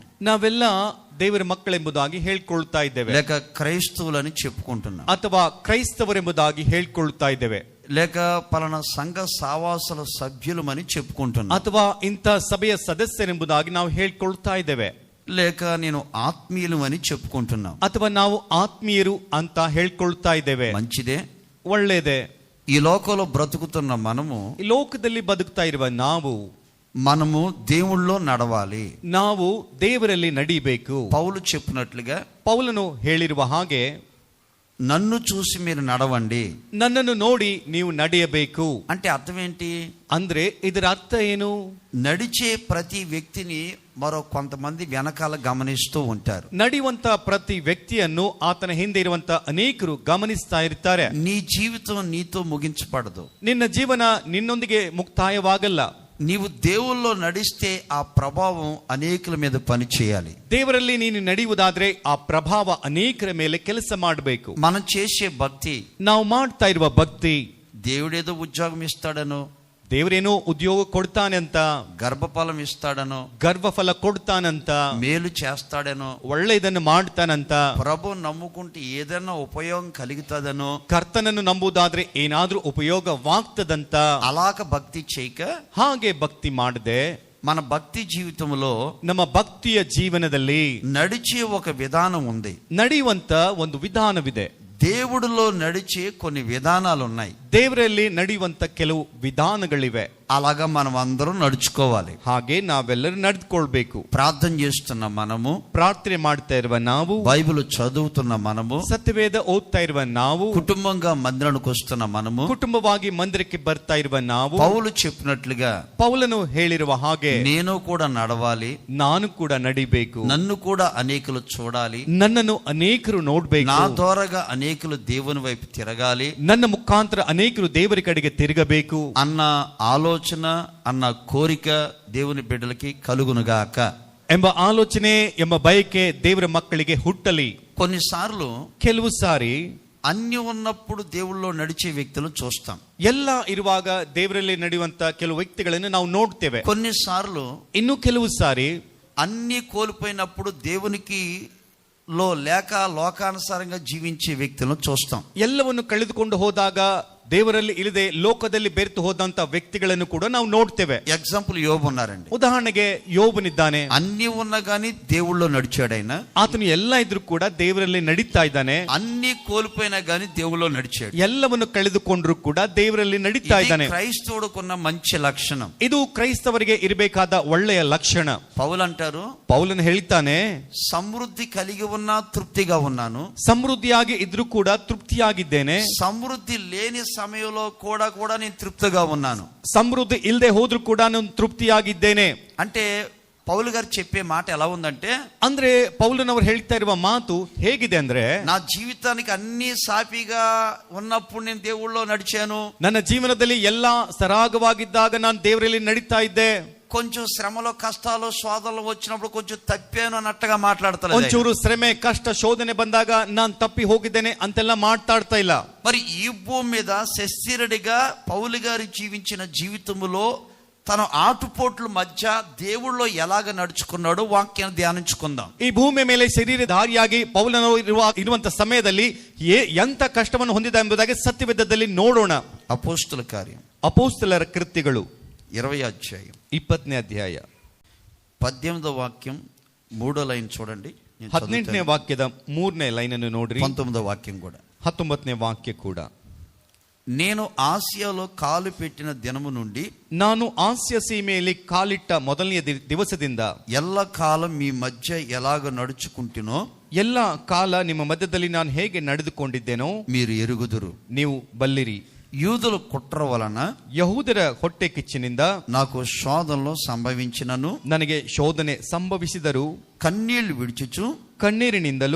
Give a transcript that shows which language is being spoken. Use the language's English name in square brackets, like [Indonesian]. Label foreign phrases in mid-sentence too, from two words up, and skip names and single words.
[Kannada] ನಾವೆಲ್ಲ ದೇವರ ಮಕ್ಕಳೆಂಬುದಾಗಿ ಹೇಳ್ಕೊಳ್ತಾ ಇದ್ದೇವೆ, [Telugu] లేక క్రైస్తవులని చెప్పుకుంటున్నాం, [Kannada] ಅಥವಾ ಕ್ರೈಸ್ತವರೆಂಬುದಾಗಿ ಹೇಳ್ಕೊಳ್ತಾ ಇದ್ದೇವೆ, [Telugu] లేక పలానా సంఘ సావాసుల సభ్యులమని చెప్పుకుంటున్నాం, [Kannada] ಅಥವಾ ಇಂಥ ಸಭೆಯ ಸದಸ್ಯರೆಂಬುದಾಗಿ ನಾವು ಹೇಳ್ಕೊಳ್ತಾ ಇದ್ದೇವೆ, [Telugu] లేక నేను ఆత్మీయులు అని చెప్పుకుంటున్నాం, [Kannada] ಅಥವಾ ನಾವು ಆತ್ಮೀಯರು ಅಂತ ಹೇಳ್ಕೊಳ್ತಾ ಇದ್ದೇವೆ. [Telugu] మంచిదే, [Kannada] ಒಳ್ಳೆಯದೇ. [Telugu] ఈ లోకంలో బ్రతుకుతున్న మనము, [Kannada] ಈ ಲೋಕದಲ್ಲಿ ಬದುಕ್ತಾ ಇರುವ [Telugu] మనము దేవుళ్ళో నడవాలి. [Kannada] ನಾವು ದೇವರಲ್ಲಿ ನಡಿಬೇಕು. [Telugu] పౌలు చెప్పినట్లుగా, [Kannada] ಪೌಲನು ಹೇಳಿರುವ ಹಾಗೆ, [Telugu] నన్ను చూసి మీరు నడవండి, [Kannada] ನನ್ನನ್ನು ನೋಡಿ ನೀವು ನಡೆಯಬೇಕು. [Telugu] అంటే అర్థం ఏంటి? [Kannada] ಅಂದ್ರೆ ಇದರ ಅರ್ಥ ಏನು? [Telugu] నడిచే ప్రతి వ్యక్తిని మరో కొంతమంది వెనకాల గమనిస్తూ ఉంటారు. [Kannada] ನಡೆಯುವಂತ ಪ್ರತಿ ವ್ಯಕ್ತಿಯನ್ನು ಆತನ ಹಿಂದೆ ಇರುವಂತ ಅನೇಕರು ಗಮನಿಸ್ತಾ ಇರ್ತಾರೆ. [Telugu] నీ జీవితం నీతో ముగించబడదు. [Kannada] ನಿನ್ನ ಜೀವನ ನಿನ್ನೊಂದಿಗೆ ಮುಕ್ತಾಯವಾಗಲ್ಲ. [Telugu] నీవు దేవుల్లో నడిస్తే ఆ ప్రభావం అనేకుల మీద పని చేయాలి. [Kannada] ದೇವರಲ್ಲಿ ನೀನು ನಡೆಯುವುದಾದ್ರೆ ಆ ಪ್ರಭಾವ ಅನೇಕರ ಮೇಲೆ ಕೆಲಸ ಮಾಡಬೇಕು. [Telugu] మనం చేసే భక్తి, [Kannada] ನಾವು ಮಾಡ್ತಾ ಇರುವ ಭಕ್ತಿ, [Telugu] దేవుడేదో ఉద్యోగం ఇస్తాడనో, [Kannada] ದೇವರೇನೋ ಉದ್ಯೋಗ ಕೊಡ್ತಾನೆ ಅಂತ, [Telugu] గర్భఫలం ఇస్తాడనో, [Kannada] ಗರ್ಭಫಲ ಕೊಡ್ತಾನಂತ, [Telugu] మేలు చేస్తాడనో, [Kannada] ಒಳ್ಳೆಯದನ್ನು ಮಾಡ್ತಾನಂತ, [Telugu] ప్రభు నమ్ముకుంటే ఏదైనా ఉపయోగం కలుగుతుందనో, [Kannada] ಕರ್ತನನ್ನು ನಂಬುದಾದ್ರೆ ಏನಾದ್ರೂ ಉಪಯೋಗವಾಗ್ತದಂತ, [Telugu] అలాగ భక్తి చేయక, [Kannada] ಹಾಗೆ ಭಕ್ತಿ ಮಾಡದೆ [Telugu] మన భక్తి జీవితంలో [Kannada] ನಮ್ಮ ಭಕ್ತಿಯ ಜೀವನದಲ್ಲಿ [Telugu] నడిచే ఒక విధానం ఉంది. [Kannada] ನಡೆಯುವಂತ ಒಂದು ವಿಧಾನವಿದೆ. [Telugu] దేవుడిలో నడిచే కొన్ని విధానాలు ఉన్నాయి. [Kannada] ದೇವರಲ್ಲಿ ನಡೆಯುವಂತ ಕೆಲವು ವಿಧಾನಗಳಿವೆ. [Telugu] అలాగా మనం అందరం నడుచుకోవాలి. [Kannada] ಹಾಗೆ ನಾವೆಲ್ಲರೂ ನಡೆದುಕೊಳ್ಬೇಕು. [Telugu] ప్రార్థన చేస్తున్న మనము, [Kannada] ಪ್ರಾರ್ಥನೆ ಮಾಡ್ತಾ ಇರುವ ನಾವು, [Telugu] బైబిల్ చదువుతున్న మనము, [Kannada] ಸತ್ಯವೇದ ಓದ್ತಾ ಇರುವ ನಾವು, [Telugu] కుటుంబంగా మందిరానికి వస్తున్న మనము, [Kannada] ಕುಟುಂಬವಾಗಿ ಮಂದಿರಕ್ಕೆ ಬರ್ತಾ ಇರುವ ನಾವು, [Telugu] పౌలు చెప్పినట్లుగా [Kannada] ಪೌಲನು ಹೇಳಿರುವ ಹಾಗೆ [Telugu] నేను కూడా నడవాలి, [Kannada] ನಾನು ಕೂಡ ನಡಿಬೇಕು, [Telugu] నన్ను కూడా అనేకులు చూడాలి, [Kannada] ನನ್ನನ್ನು ಅನೇಕರು ನೋಡ್ಬೇಕು, [Telugu] నా ద్వారాగా అనేకులు దేవుని వైపు తిరగాలి, [Kannada] ನನ್ನ ಮುಖಾಂತರ ಅನೇಕರು ದೇವರ ಕಡೆಗೆ ತಿರುಗಬೇಕು [Telugu] అన్న ఆలోచన, అన్న కోరిక దేవుని బిడ్డలకి కలుగునుగాక [Kannada] ಎಂಬ ಆಲೋಚನೆ, ಎಂಬ ಬಯಕೆ ದೇವರ ಮಕ್ಕಳಿಗೆ ಹುಟ್ಟಲಿ. [Telugu] కొన్నిసార్లు [Kannada] ಕೆಲವು ಸಾರಿ [Telugu] అన్ని ఉన్నప్పుడు దేవుళ్ళో నడిచే వ్యక్తులను చూస్తాం. [Kannada] ಎಲ್ಲ ಇರುವಾಗ ದೇವರಲ್ಲಿ ನಡೆಯುವಂತ ಕೆಲವು ವ್ಯಕ್ತಿಗಳನ್ನು ನಾವು ನೋಡ್ತೇವೆ. [Telugu] కొన్నిసార్లు [Kannada] ಇನ್ನು ಕೆಲವು ಸಾರಿ [Telugu] అన్ని కోల్పోయినప్పుడు దేవునికి లేక లోకానుసారంగా జీవించే వ్యక్తులను చూస్తాం. [Kannada] ಎಲ್ಲವನ್ನು ಕಳೆದುಕೊಂಡು ಹೋದಾಗ ದೇವರಲ್ಲಿ ಇಲ್ಲದೆ ಲೋಕದಲ್ಲಿ ಬೆರೆತು ಹೋದಂತ ವ್ಯಕ್ತಿಗಳನ್ನು ಕೂಡ ನಾವು ನೋಡ್ತೇವೆ. [Telugu] ఎగ్జాంపుల్ యోబు ఉన్నారండి. [Kannada] ಉದಾಹರಣೆಗೆ ಯೋಬನಿದ್ದಾನೆ. [Telugu] అన్ని ఉన్నా గానీ దేవుళ్ళో నడిచాడు ఆయన. [Kannada] ಆತನು ಎಲ್ಲ ಇದ್ರೂ ಕೂಡ ದೇವರಲ್ಲಿ ನಡೀತಾ ಇದ್ದಾನೆ. [Telugu] అన్ని కోల్పోయినా గానీ దేవుళ్ళో నడిచాడు. [Kannada] ಎಲ್ಲವನ್ನು ಕಳೆದುಕೊಂಡ್ರು ಕೂಡ ದೇವರಲ್ಲಿ ನಡೀತಾ ಇದ್ದಾನೆ. [Telugu] క్రైస్తవుడుకున్న మంచి లక్షణం. [Kannada] ಇದು ಕ್ರೈಸ್ತವರಿಗೆ ಇರಬೇಕಾದ ಒಳ್ಳೆಯ ಲಕ್ಷಣ. [Telugu] పౌలు అంటారు, [Kannada] ಪೌಲನು ಹೇಳ್ತಾನೆ, [Telugu] సమృద్ధి కలిగి ఉన్నా తృప్తిగా ఉన్నాను, [Kannada] ಸಮೃದ್ಧಿಯಾಗಿ ಇದ್ರೂ ಕೂಡ ತೃಪ್ತಿಯಾಗಿದ್ದೇನೆ, [Telugu] సమృద్ధి లేని సమయంలో కూడా నేను తృప్తిగా ఉన్నాను. [Kannada] ಸಮೃದ್ಧಿ ಇಲ್ಲದೆ ಹೋದ್ರೂ ಕೂಡ ನಾನು ತೃಪ್ತಿಯಾಗಿದ್ದೇನೆ. [Telugu] అంటే పౌలు గారు చెప్పే మాట ఎలా ఉందంటే, [Kannada] ಅಂದ್ರೆ ಪೌಲನವರು ಹೇಳ್ತಾ ಇರುವ ಮಾತು ಹೇಗಿದೆ ಅಂದ್ರೆ, [Telugu] నా జీవితానికి అన్ని సాఫీగా ఉన్నప్పుడు నేను దేవుళ్ళో నడిచాను, [Kannada] ನನ್ನ ಜೀವನದಲ್ಲಿ ಎಲ್ಲಾ ಸರಾಗವಾಗಿದ್ದಾಗ ನಾನು ದೇವರಲ್ಲಿ ನಡೀತಾ ಇದ್ದೆ, [Telugu] కొంచెం శ్రమలో కష్టాలు శోధనలు వచ్చినప్పుడు కొంచెం తప్పాను అన్నట్టుగా మాట్లాడతారు. [Kannada] ಒಂಚೂರು ಶ್ರಮೆ ಕಷ್ಟ ಶೋಧನೆ ಬಂದಾಗ ನಾನು ತಪ್ಪಿ ಹೋಗಿದ್ದೇನೆ ಅಂತೆಲ್ಲ ಮಾತಾಡ್ತಾ ಇಲ್ಲ. [Telugu] మరి ఈ భూమి మీద శస్తిరుడిగా పౌలు గారు జీవించిన జీవితంలో తన ఆటుపోట్ల మధ్య దేవుళ్ళో ఎలాగ నడుచుకున్నాడో వాక్యాన్ని ధ్యానించుకుందాం. [Kannada] ಈ ಭೂಮಿಯ ಮೇಲೆ ಶರೀರಧಾರಿಯಾಗಿ ಪೌಲನು ಇರುವಂತ ಸಮಯದಲ್ಲಿ ಎಂತ ಕಷ್ಟವನ್ನು ಹೊಂದಿದ ಎಂಬುದಾಗಿ ಸತ್ಯವೇದದಲ್ಲಿ ನೋಡೋಣ. [Telugu] అపోస్తుల కార్యం [Kannada] ಅಪೊಸ್ತಲರ ಕೃತ್ಯಗಳು [Telugu] 20వ అధ్యాయం [Kannada] 20ನೇ ಅಧ್ಯಾಯ [Telugu] 18వ వాక్యం 3వ లైన్ చూడండి. [Kannada] 18ನೇ ವಾಕ್ಯದ 3ನೇ ಲೈನ್ ಅನ್ನು ನೋಡ್ರಿ. [Telugu] 19వ వాక్యం కూడా. [Kannada] 19ನೇ ವಾಕ್ಯ ಕೂಡ, [Telugu] నేను ఆసియాలో కాలు పెట్టిన దినము నుండి, [Kannada] ನಾನು ಆಸ್ಯ ಸೀಮೆಯಲ್ಲಿ ಕಾಲಿಟ್ಟ ಮೊದಲನೆಯ ದಿವಸದಿಂದ [Telugu] ಎಲ್ಲ ಕಾలం మీ మధ్య ఎలాగ నడుచుకుంటునో [Kannada] ಎಲ್ಲ ಕಾಲ ನಿಮ್ಮ ಮಧ್ಯದಲ್ಲಿ ನಾನು ಹೇಗೆ ನಡೆದುಕೊಂಡಿದ್ದೇನೋ [Telugu] మీరు ఎరుగుదురు. [Kannada] ನೀವು ಬಲ್ಲಿರಿ. [Telugu] యూదుల కుట్ర వలన, [Kannada] ಯಹೂದರ ಹೊಟ್ಟೆ ಕಿಚ್ಚಿನಿಂದ [Telugu] నాకు శోధనలో సంభవించినను, [Kannada] ನನಗೆ ಶೋಧನೆ ಸಂಭವಿಸಿದರು, [Telugu] కన్నీళ్లు విడిచుచు [Kannada] ಕಣ್ಣೀರಿನಿಂದಲೂ